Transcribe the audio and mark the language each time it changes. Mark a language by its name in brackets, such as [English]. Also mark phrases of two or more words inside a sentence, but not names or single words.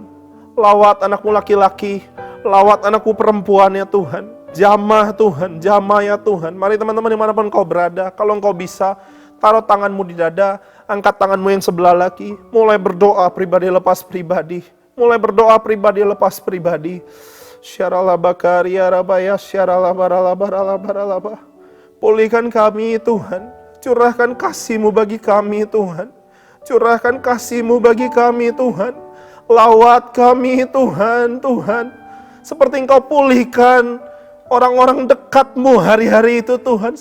[Indonesian] Lawat anakmu laki-laki, lawat anakku perempuan ya Tuhan. Jamah Tuhan, jamah ya Tuhan. Mari teman-teman dimanapun kau berada, kalau engkau bisa, taruh tanganmu di dada, angkat tanganmu yang sebelah lagi, mulai berdoa pribadi lepas pribadi. Mulai berdoa pribadi lepas pribadi. Syarallah bakaria rabaya, syarallah barallah barallah barallah. Pulihkan kami Tuhan, curahkan kasih-Mu bagi kami Tuhan. Curahkan kasih-Mu bagi kami Tuhan. Lawat kami Tuhan, Tuhan. Seperti Engkau pulihkan orang-orang dekat-Mu hari-hari itu Tuhan.